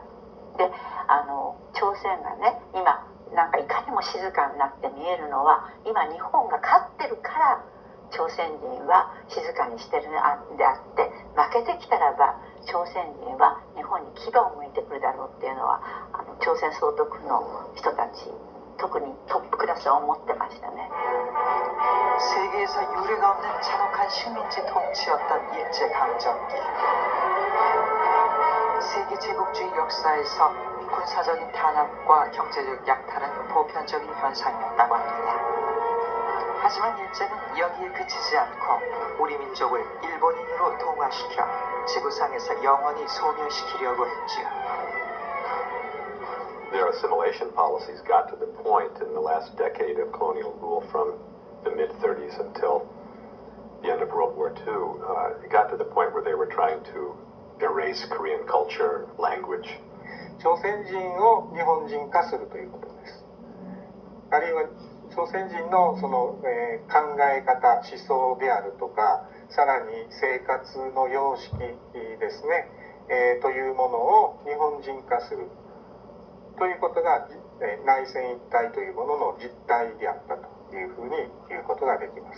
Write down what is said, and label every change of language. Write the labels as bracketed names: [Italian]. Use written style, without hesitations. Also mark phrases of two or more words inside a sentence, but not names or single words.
[Japanese] で朝鮮がね今なんかいかにも静かになって見えるのは今日本が勝ってるから朝鮮人は静かにしてるんであって負けてきたらば朝鮮人は日本に牙を向いてくるだろうっていうのは朝鮮総督の人たち特にトップクラスは思ってましたね。 [Korean] 세계에서 유례가 없는 잔혹한 식민지 통치였던 일제강점기. 세계 제국주의 역사에서 군사적인 탄압과 경제적 약탈은 보편적인 현상이었다고 합니다. 하지만 일제는 여기에 그치지 않고 우리 민족을 일본인으로 동화시켜 지구상에서 영원히 소멸시키려고 했지요. [English] their assimilation policies got to the point in the last decade of colonial rule from the mid-30s until the end of World War II, it got to the point where they were trying to erase Korean culture, language. [Japanese] 朝鮮人を日本人化するということです。あるいは朝鮮人のその、考え方、思想であるとか、さらに生活の様式ですね、というものを日本人化するということが、内戦一体というものの実態であったというふうに言うことができます。